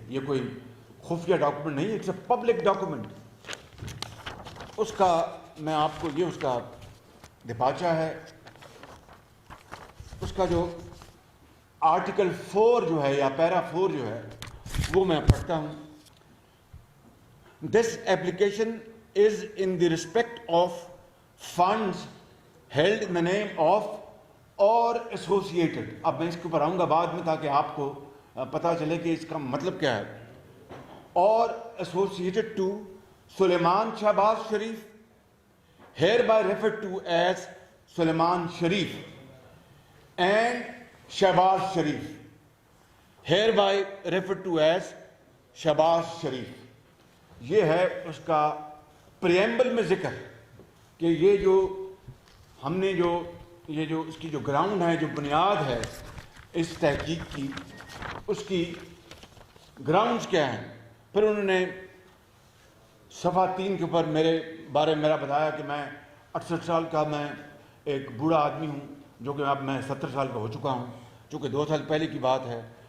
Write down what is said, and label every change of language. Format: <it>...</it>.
<ur>یہ کوئی خفیہ ڈاکومنٹ نہیں،</ur> <en>It's a public document.</en> <ur>اس کا میں آپ کو یہ اس کا دپاچہ ہے. اس کا جو آرٹیکل 4 جو ہے یا پیرا 4 جو ہے وہ میں پڑھتا ہوں.</ur> <en>This application is in the respect of funds held in the name of or associated.</en> <ur>اب میں اس کے اوپر آؤں گا بعد میں تاکہ آپ کو پتہ چلے کہ اس کا مطلب کیا ہے.</ur> <en>اور associated to Sulaiman Shahbaz Sharif, hereby referred to as Sulaiman Sharif, and Shahbaz Sharif, hereby referred to as Shahbaz Sharif.</en> <ur>یہ ہے اس کا پریمبل میں ذکر کہ یہ جو ہم نے یہ جو اس کی جو گراؤنڈ ہے, جو بنیاد ہے اس تحقیق کی, اس کی گراؤنڈز کیا ہیں. پھر انہوں نے صفحہ 3 کے اوپر میرے بارے میں میرا بتایا کہ میں 68 سال کا میں ایک بوڑھا آدمی ہوں, جو کہ اب میں 70 سال کا ہو چکا ہوں, چونکہ 2 سال پہلے کی بات ہے.</ur>